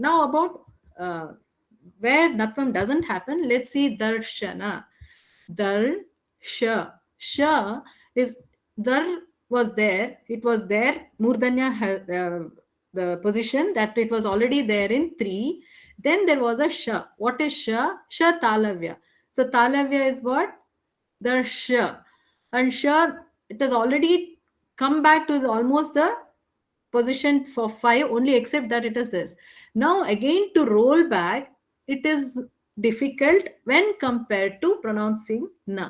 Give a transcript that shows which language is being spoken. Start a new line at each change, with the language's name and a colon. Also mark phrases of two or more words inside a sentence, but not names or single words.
English: Now about where natvam doesn't happen, let's see darshana. Darsha. Sha is, dar was there. It was there. Murdanya, the position that it was already there in 3. Then there was a sha. What is sha?
Sanskrit: Sha talavya.
English: So talavya is what? Darsha. And sha, it has already come back to almost the position for 5, only except that it is this. Now again, to roll back, it is difficult when compared to pronouncing na.